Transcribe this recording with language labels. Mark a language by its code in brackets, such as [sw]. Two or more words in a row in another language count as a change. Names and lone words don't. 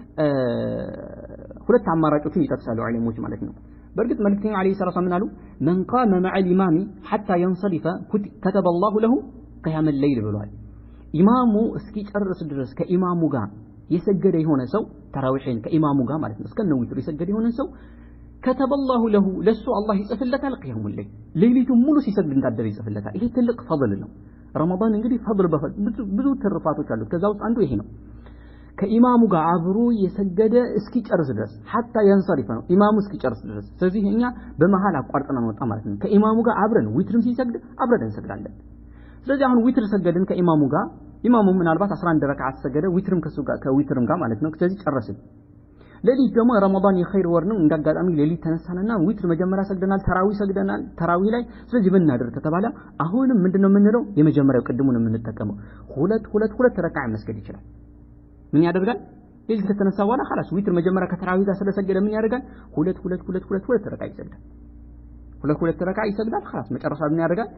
[am] ሁለት አማራጮችን ይጠቅሳሉ ዑለሞች ማለት ነው በርግጥ መልእክተኛው [ar] عليه الصلاة والسلام [am] አሉ [ar] من قام مع الامام حتى ينصرف كتب الله له قيام الليل [am] ብሏል ኢማሙ እስኪጨርስ ድረስ ከኢማሙ ጋር የሰገደ የሆነ ሰው ተራዊህን ከኢማሙ ጋር ማለት ነው እስከነ ዊትር የሰገደ የሆነ ሰው [ar] كتب الله له [am] ለሱ አላህ ይጽፍለታል [ar] قيام الليل [am] ሌሊቱን ሙሉ ሲሰግድ እንዳደረ ይጽፍለታል ይሄ ትልቅ ፈضል ነው ረመዳን እንግዲህ ፈضል ብዙ ትርፋቶች አሉት ከዛ ውስጥ አንዱ ይሄ ነው ከኢማሙ ጋር አብሮ የሰገደ እስኪጨርስ ድረስ [ar] حتى ينصرف [am] ነው ኢማሙ እስኪጨርስ ድረስ ስለዚህ እኛ በመሃል አቋርጠን አንወጣ ማለት ነው ከኢማሙ ጋር አብረን ዊትርም ሲሰግድ አብረን እንሰግዳለን ስለዚህ አሁን ዊትር ሰገድን ከኢማሙ ጋር ኢማሙ ምናልባት 11 ረካዓት ሰገደ ዊትርም ከዊትርም ጋር ማለት ነው ስለዚህ ጨረስን ሌሊት ደግሞ ረመዳን የኸይር ወር ነው እንዳጋጣሚ ሌሊት ተነሳንና ዊትር መጀመሪያ ሰግደናል ተራዊ ላይ ስለዚህ ምን እናደርግ ከተባለ አሁንም ምንድነው የምንለው የመጀመሪያው ቅድሙን የምንጠቀመው ሁለት ረካዓ መስገድ ይችላል ምን ያደርጋል ሌሊት ከተነሳ በኋላ خلاص ዊትር መጀመሪያ ከተራዊ ጋር ስለሰገደ ምን ያደርጋል ሁለት ረካዓ ይሰግዳል ሁለት ረካዓ ይሰግዳል خلاص መጨረሻ ምን ያደርጋል